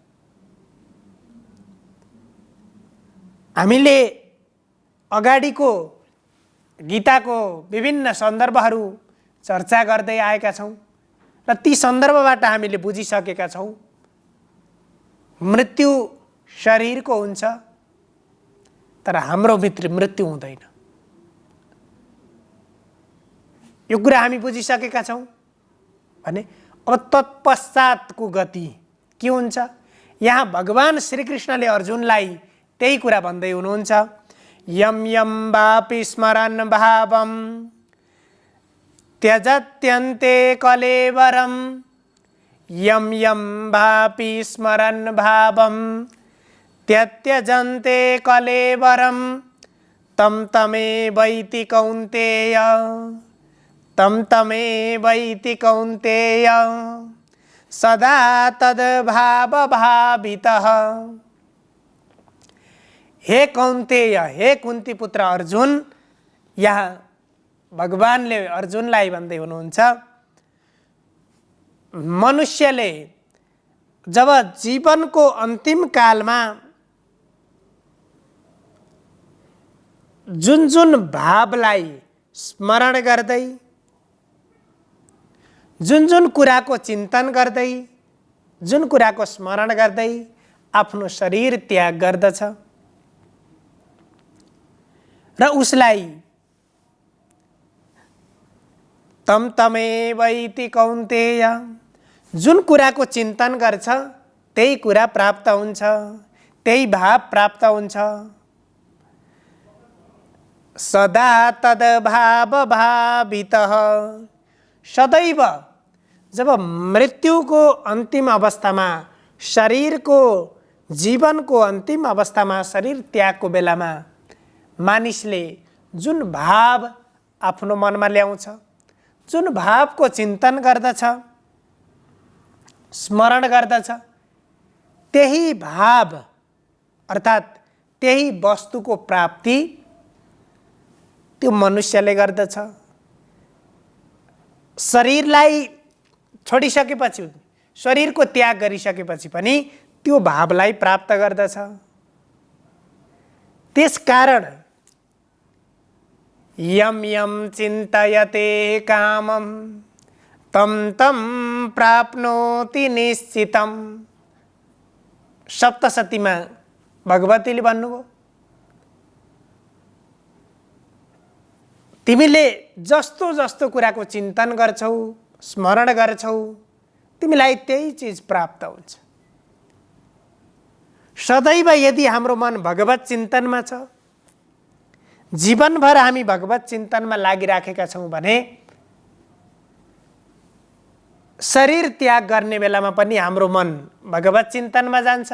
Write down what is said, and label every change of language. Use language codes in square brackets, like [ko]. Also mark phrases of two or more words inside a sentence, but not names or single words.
[ne] हामीले अगाडिको गीताको विभिन्न सन्दर्भहरू चर्चा गर्दै आएका छौँ र ती सन्दर्भबाट हामीले बुझिसकेका छौँ मृत्यु शरीरको हुन्छ तर हाम्रो भित्र मृत्यु हुँदैन। यो कुरा हामी बुझिसकेका छौँ भने अब तत्पश्चातको गति के हुन्छ। यहाँ भगवान श्रीकृष्णले अर्जुनलाई त्यही कुरा भन्दै हुनुहुन्छ, [sa] यम यम वापि स्मरन् भावम त्यजत्यन्ते कलेवरम, यम यम वापि स्मरन् भावम त्यत्यजन्ते कलेवरम, तम तमेवैति कौन्तेय, तम तमेवैति कौन्तेय, सदा तद्भाव भावितः। [ne] हे कौन्तेय, हे कुन्ती पुत्र अर्जुन, यहाँ भगवानले अर्जुनलाई भन्दै हुनुहुन्छ, मनुष्यले जब जीवनको अन्तिम कालमा जुन जुन भावलाई स्मरण गर्दै, जुन जुन कुराको चिन्तन गर्दै, जुन कुराको स्मरण गर्दै आफ्नो शरीर त्याग गर्दछ र उसलाई [sa] तम तमेवैति कौन्तेय, [ne] जुन कुराको चिन्तन गर्छ त्यही कुरा प्राप्त हुन्छ, त्यही भाव प्राप्त हुन्छ। [sa] सदा तद्भाव भावितः, [ne] सदैव जब मृत्युको अन्तिम अवस्थामा, शरीरको जीवनको अन्तिम अवस्थामा, शरीर त्यागको बेलामा मानिसले जुन भाव आफ्नो मनमा ल्याउँछ, जुन भावको चिन्तन गर्दछ, स्मरण गर्दछ, त्यही भाव अर्थात् त्यही वस्तुको प्राप्ति त्यो मनुष्यले गर्दछ। शरीरलाई छोडिसकेपछि, शरीरको त्याग गरिसकेपछि पनि त्यो भावलाई प्राप्त गर्दछ। त्यसकारण [sa] यम यम चिन्तयते कामम तम तम प्राप्नोति निश्चितम। [ne] सप्तशतीमा भगवतीले भन्नुभयो, तिमीले जस्तो जस्तो कुराको चिन्तन गर्छौ, स्मरण गर्छौ, तिमीलाई त्यही चिज प्राप्त हुन्छ। सदैव यदि हाम्रो मन भगवत चिन्तनमा छ, जीवनभर हामी भगवत चिन्तनमा लागिराखेका छौँ भने शरीर त्याग गर्ने बेलामा पनि हाम्रो मन भगवत चिन्तनमा जान्छ।